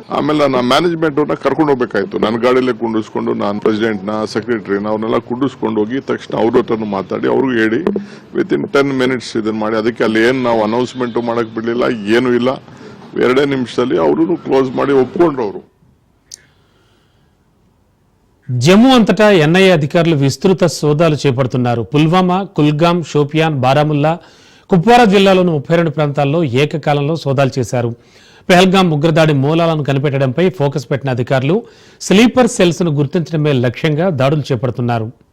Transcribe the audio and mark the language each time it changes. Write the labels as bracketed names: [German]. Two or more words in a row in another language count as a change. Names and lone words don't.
[Kannada] ಆಮೇಲೆ ನಾನು ಮ್ಯಾನೇಜ್ಮೆಂಟ್ ಅವ್ರನ್ನ ಕರ್ಕೊಂಡು ಹೋಗ್ಬೇಕಾಯ್ತು. ನನ್ನ ಗಾಡಿಯಲ್ಲೇ ಕುಂಡಿಸ್ಕೊಂಡು, ನಾನು ಪ್ರೆಸಿಡೆಂಟ್ನ, ಸೆಕ್ರೆಟರಿನ ಅವ್ರನ್ನೆಲ್ಲ ಕುಂಡಿಸ್ಕೊಂಡು ಹೋಗಿ ತಕ್ಷಣ ಅವ್ರ ಹತ್ರನು ಮಾತಾಡಿ ಅವ್ರಿಗೆ ಹೇಳಿ [English] within 10 minutes [Kannada] ಇದನ್ನ ಮಾಡಿ. ಅದಕ್ಕೆ ಅಲ್ಲಿ ಏನು ನಾವು ಅನೌನ್ಸ್ಮೆಂಟ್ ಮಾಡಕ್ ಬಿಡ್ಲಿಲ್ಲ, ಏನೂ ಇಲ್ಲ. 2 ನಿಮಿಷದಲ್ಲಿ ಅವರು ಕ್ಲೋಸ್ ಮಾಡಿ ಒಪ್ಕೊಂಡ್ರು. ಅವರು [Telugu] జమ్మూ అంతటా ఎన్ఐఏ అధికారులు విస్తృత సోదాలు చేపడుతున్నారు. పుల్వామా, కుల్గాం, షోపియాన్, బారాముల్లా, కుప్వారా జిల్లాలోని 32 ప్రాంతాల్లో ఏకకాలంలో సోదాలు చేశారు. పెహల్గాం ఉగ్రదాడి మూలాలను కనిపెట్టడంపై ఫోకస్ పెట్టిన అధికారులు [English] sleeper cells [Telugu] ను గుర్తించడమే లక్ష్యంగా దాడులు చేపడుతున్నారు.